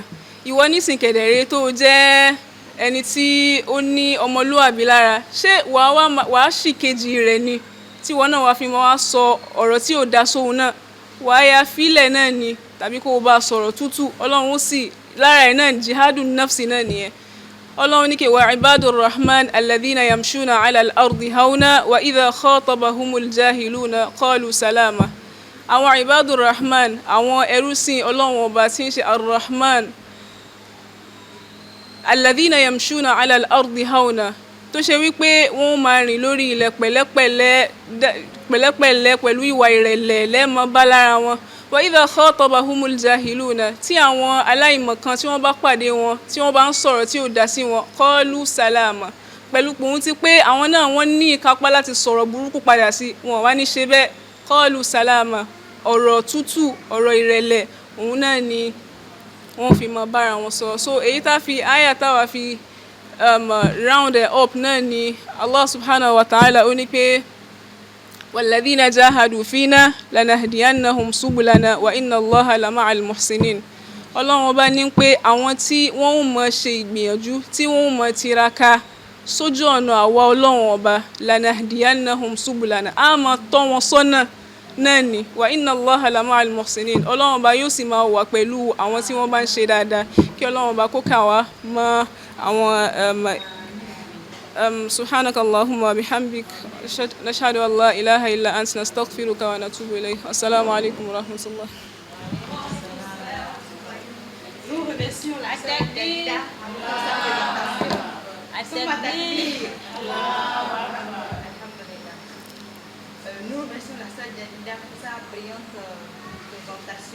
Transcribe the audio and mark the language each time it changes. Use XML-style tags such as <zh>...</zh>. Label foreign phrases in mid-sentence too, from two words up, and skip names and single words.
<yo>ìwọ nísìn kẹ̀dẹ̀rẹ́ tó jẹ́ ẹni tí ó ní ọmọlúwàbí lára, ṣé wàá ṣì kejì rẹ̀ ni tí wọn náà wàá fi máa sọ ọ̀rọ̀ tí ò dá sóhun náà? wàá ya fílẹ̀ náà ni, tàbí kó o bá sọ̀rọ̀ tútù. ọlọ́run ó sì lára ẹ̀ náà</yo> <ar>جهاد النفس</ar> <yo>náà nìyẹn. ọlọ́run ní kí wa</yo> <ar>عباد الرحمن الذين يمشون على الأرض هونا وإذا خاطبهم الجاهلون قالوا سلاما.</ar> <yo>àwọn</yo> <ar>عباد الرحمن,</ar> <yo>àwọn ẹrúsìn ọlọ́run ọba tí ń ṣe ar-rahman,</yo> <ar>الذين يمشون على الأرض هونا,</ar> <yo>tó ṣe wípé wọ́n máa rìn lórí ilẹ̀ pẹ̀lẹ́pẹ̀lẹ́ pẹ̀lú ìwà ìrẹ̀lẹ̀ lẹ́ẹ̀mọ́ bá lára wọn.</yo> <ar>وإذا خاطبهم الجاهلون,</ar> <yo>tí àwọn aláìmọ̀kan tí wọ́n bá pàdé wọn, tí wọ́n bá ń sọ̀rọ̀ tí ò dá sí wọn,</yo> <ar>قالوا سلاما,</ar> <yo>pẹ̀lú pòun ti pé àwọn náà wọ́n ní ìkápá láti sọ̀rọ̀ burúkú padà sí wọn, wá ní ṣe bẹ́ẹ̀.</yo> <ar>قالوا سلاما,</ar> <yo>ọ̀rọ̀ tútù, ọ̀rọ̀ ìrẹ̀lẹ̀ òun náà ni wọ́n fi mọ bára wọn sọ. so èyí tá fi àyà táwa fi</yo> <en>round it up</en> <yo>náà ni</yo> <ar>الله سبحانه وتعالى</ar> <yo>ó ní pé</yo> <ar>والذين جاهدوا فينا لنهدينهم سبلنا وإن الله لمع المحسنين.</ar> <yo>ọlọ́run ọba ní pé àwọn tí wọ́n ń mọ ṣe ìgbìyànjú, tí wọ́n ń mọ tiraka sójú ọ̀nà àwa ọlọ́run ọba,</yo> <ar>لنهدينهم سبلنا,</ar> <yo>á máa tọ́ wọn sọ́nà náà ni,</yo> <ar>وإن الله لمع المحسنين,</ar> <yo>ọlọ́run ọba yóò sì máa wà pẹ̀lú àwọn tí wọ́n bá ń ṣe dáadáa. kí ọlọ́run ọba kó kà wá mọ́ àwọn</yo> <ar>سبحانك اللهم وبحمدك نشهد أن لا إله إلا أنت نستغفرك ونتوب إليك. السلام عليكم ورحمة الله.</ar> <fr>Nous remercions la sœur Dalida pour sa présentation. Nous remercions la sœur Dalida pour sa brillante présentation.</fr>